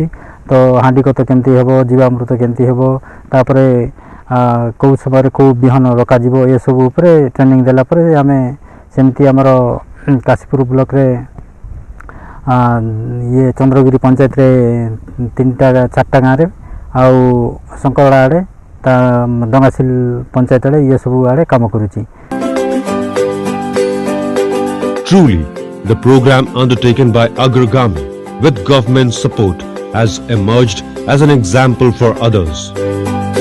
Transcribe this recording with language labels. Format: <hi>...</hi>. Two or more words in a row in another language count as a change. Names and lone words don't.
<or>ତୋ ହାଣ୍ଡି କତ କେମତି ହେବୋ ଜୀବାମୃତ କେମତି ହେବୋ ତାପରେ କୋ ସମୟ କୋ ବିହନ ରଖା ଜୀବୋ ଯେ ସବ ଉପର ଟ୍ରେନିଂ ଦେଲା ପର ଆମେ ସେମତି ହମରୋ କାଶୀପୁର ବ୍ଲକ ରେ ଯେ ଚନ୍ଦ୍ରଗିରି ପଞ୍ଚାୟତ ରେ 3-4 ଗାଁ ରେ ଆଉ ଶଙ୍କରଡ଼ା ଆଡ଼େ ଡଙ୍ଗାସିଲ ପଞ୍ଚାୟତ ଆଡ଼େ ଯେ ସବ ଆଡ଼େ କାମ କରୂଚି।</or> <en>Truly, the program undertaken by Agragami with government support has emerged as an example for others.</en>